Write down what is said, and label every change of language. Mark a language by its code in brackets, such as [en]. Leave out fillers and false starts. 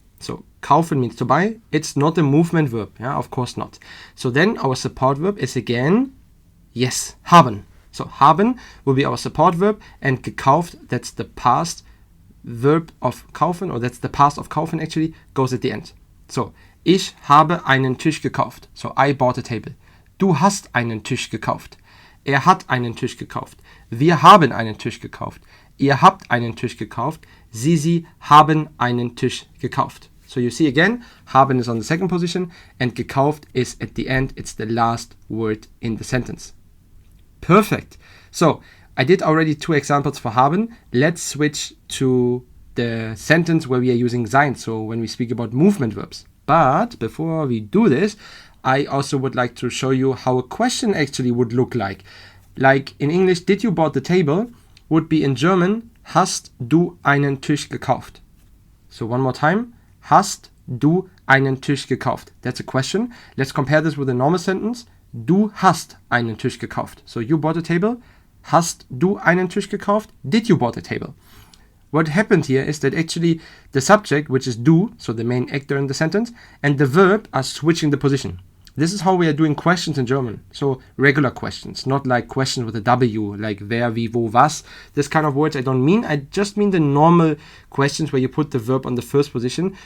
[en] So kaufen means to buy. It's not a movement verb. Yeah, of course not. So then our support verb is again, yes, haben. So haben will be our support verb and gekauft, that's the past verb of kaufen, or that's the past of kaufen actually, goes at the end. So, [de] ich habe einen Tisch gekauft. [en] So I bought a table. [de] Du hast einen Tisch gekauft. Er hat einen Tisch gekauft. Wir haben einen Tisch gekauft. Ihr habt einen Tisch gekauft. Sie haben einen Tisch gekauft. [en] So you see again, haben is on the second position and gekauft is at the end. It's the last word in the sentence. Perfect. So I did already 2 examples for haben. Let's switch to the sentence where we are using sein. So when we speak about movement verbs. But before we do this, I also would like to show you how a question actually would look like. Like in English, did you bought the table? Would be in German, [de] hast du einen Tisch gekauft? [en] So one more time. [de] Hast du einen Tisch gekauft? [en] That's a question. Let's compare this with a normal sentence. [de] Du hast einen Tisch gekauft. [en] So you bought a table. [de] Hast du einen Tisch gekauft? [en] Did you bought a table? What happened here is that actually the subject, which is du, so the main actor in the sentence, and the verb are switching the position. This is how we are doing questions in German. So regular questions, not like questions with a W, like wer, wie, wo, was. This kind of words I don't mean. I just mean the normal questions where you put the verb on the first position.